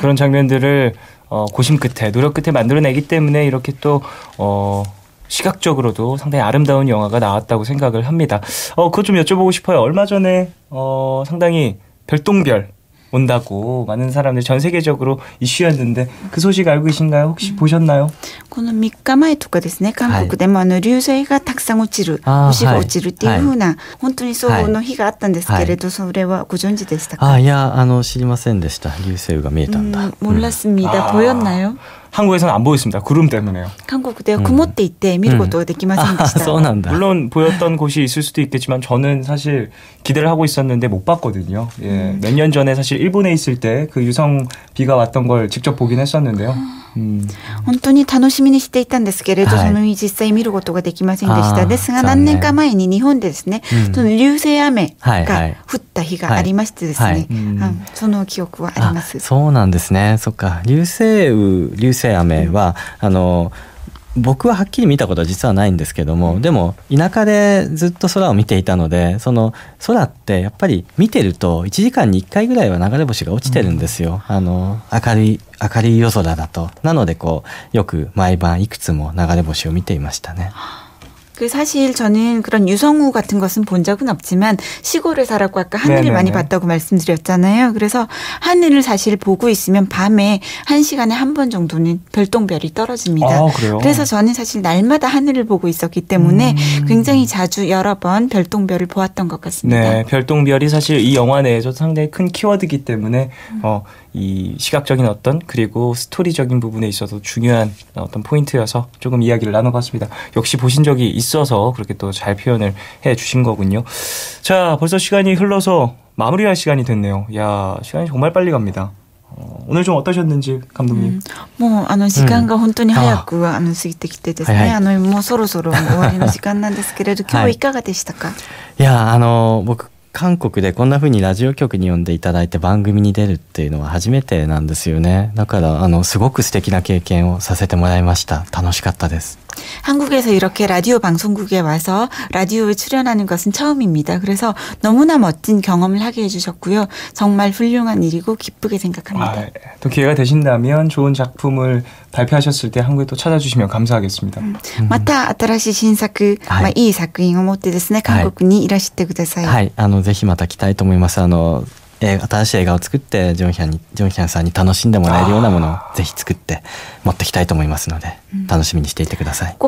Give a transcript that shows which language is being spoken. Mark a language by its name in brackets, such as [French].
[Korean] 그런 장면들을 고심 끝에, 노력 끝에 만들어내기 때문에 이렇게 또 시각적으로도 상당히 아름다운 영화가 나왔다고 생각을 합니다. 그거 좀 여쭤보고 싶어요. 얼마 전에 상당히 별똥별 온다고 많은 사람들 전 세계적으로 이슈였는데 그 소식 알고 계신가요? 혹시 보셨나요? [Japanese] この3日前とかですね、韓国でも流星がたくさん落ちる、星が落ちるっていう風な、本当にその日があったんですけれど、それはご存知でしたか？いや、知りませんでした。流星が見えたんだ。 [Korean] 몰랐습니다. 보였나요? 한국에서는 안 보였습니다. 구름 때문에요. 한국에 [Japanese] 曇っていて見ることができませんでした. [Korean] 물론 보였던 곳이 있을 수도 있겠지만 저는 사실 기대를 하고 있었는데 못 봤거든요. 예, 몇 년 전에 사실 일본에 있을 때 그 유성 비가 왔던 걸 직접 보긴 했었는데요. [Japanese] 本当に楽しみにしていたんですけれど、その実際見ることができませんでした。ですが何年か前に日本でですね、その流星雨が降った日がありましてですね、その記憶はあります。そうなんですね。そっか。流星雨は僕ははっきり見たことは実はないんですけども、でも田舎でずっと空を見ていたので、その空ってやっぱり見てると1時間に1回ぐらいは流れ星が落ちてるんですよ。明るい夜空だと。なのでよく毎晩いくつも流れ星を見ていましたね。 [Korean] 사실 저는 그런 유성우 같은 것은 본 적은 없지만 시골에 살았고 아까 하늘을 많이 봤다고 말씀드렸잖아요. 그래서 하늘을 사실 보고 있으면 밤에 1시간에 한 번 정도는 별똥별이 떨어집니다. 그래서 저는 사실 날마다 하늘을 보고 있었기 때문에 굉장히 자주 여러 번 별똥별을 보았던 것 같습니다. 네, 별똥별이 사실 이 영화 내에서 상당히 큰 키워드이기 때문에 이 시각적인 그리고 스토리적인 부분에 있어서 중요한 어떤 포인트여서 조금 이야기를 나눠봤습니다. 역시 보신 적이 있어서 그렇게 또 잘 표현을 해주신 거군요. 자, 벌써 시간이 흘러서 마무리할 시간이 됐네요. 야, 시간이 정말 빨리 갑니다. 오늘 좀 어떠셨는지 감독님? [Japanese] もう時間が本当に早く過ぎてきてですね、もうそろそろ終わりの時間なんですけれど、今日いかがでしたか？いや、僕韓国でこんな風にラジオ局に呼んでいただいて番組に出るっていうのは初めてなんですよね。だからすごく素敵な経験をさせてもらいました。楽しかったです。 [Korean] 한국에서 이렇게 라디오 방송국에 와서 라디오에 출연하는 것은 처음입니다. 그래서 너무나 멋진 경험을 하게 해주셨고요. 정말 훌륭한 일이고 기쁘게 생각합니다. 또 기회가 되신다면 좋은 작품을 발표하셨을 때 한국에 또 찾아주시면 감사하겠습니다. [Japanese] また新しい新作、いい作品を持ってですね、韓国にいらしてください。はい、ぜひまた来たいと思います。新しい映画を作ってジョンヒャンさんに楽しんでもらえるようなものをぜひ作って持ってきたいと思いますので楽しみにしていてください.